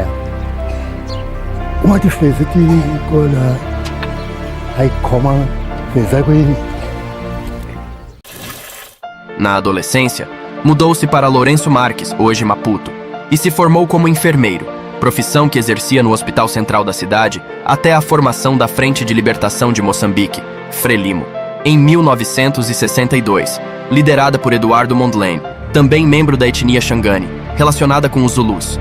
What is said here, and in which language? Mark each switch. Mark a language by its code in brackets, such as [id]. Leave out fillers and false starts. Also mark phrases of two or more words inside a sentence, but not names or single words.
[ts] Uma tifeze ti kola, a hi khoma feza kwini. [pt] Na adolescência, mudou-se para Lourenço Marques, hoje Maputo, e se formou como enfermeiro, profissão que exercia no Hospital Central da cidade até a formação da Frente de Libertação de Moçambique, Frelimo, em 1962, liderada por Eduardo Mondlane, também membro da etnia Xangane, relacionada com os Zulus.